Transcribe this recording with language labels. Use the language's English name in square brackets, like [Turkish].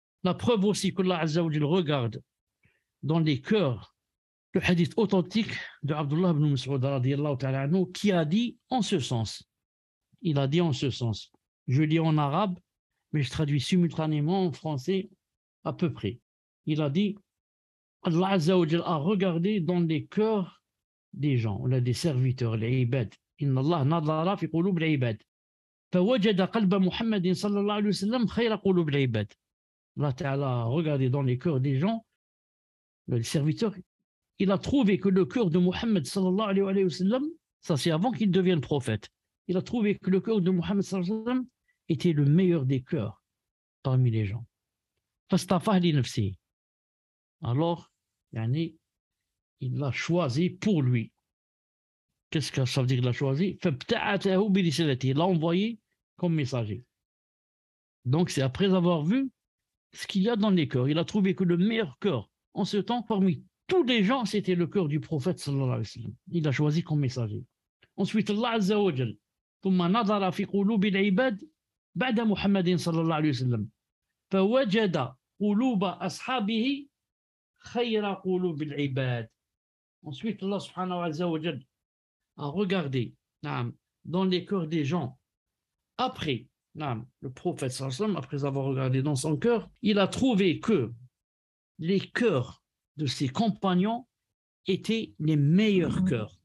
[French] La preuve aussi que Allah Azza wa Jal regarde dans les cœurs, le hadith authentique de Abdullah ibn Mas'ud radiyallahu ta'ala anhu, qui a dit en ce sens. Il a dit en ce sens. Je lis en arabe, mais je traduis simultanément en français à peu près. Il a dit, Allah Azza wa Jal a regardé dans les cœurs des gens, on a des serviteurs, les ibad. [Arabic] Inna Allah nadara fi qulub al-ibad. فوجد قلب محمد صلى الله عليه وسلم خير قلوب العباد. [French] Allah Ta'ala a regardé dans les cœurs des gens, les serviteurs, il a trouvé que le cœur de Mohammed sallallahu alayhi wa sallam, ça c'est avant qu'il devienne prophète, il a trouvé que le cœur de Mohammed sallallahu alayhi wa sallam était le meilleur des cœurs parmi les gens. [Arabic] فاصطفاه لنفسه. [French] Alors, yani, il l'a choisi pour lui. Qu'est-ce que ça veut dire qu'il l'a choisi? Il l'a envoyé comme messager. Donc c'est après avoir vu ce qu'il y a dans les cœurs. Il a trouvé que le meilleur cœur en ce temps, parmi tous les gens, c'était le cœur du prophète sallallahu alayhi wa sallam. Il l'a choisi comme messager. Ensuite, Allah Azza wa Jal, [Arabic] ثم نظر في قلوب العباد بعد محمد صلى الله عليه وسلم فوجد قلوب أصحابه خير قلوب العباد. [French] Ensuite, Allah subhanahu wa ta'ala a regardé dans les cœurs des gens après le prophète sallallahu alayhi wa sallam, après avoir regardé dans son cœur, il a trouvé que les cœurs de ses compagnons étaient les meilleurs cœurs.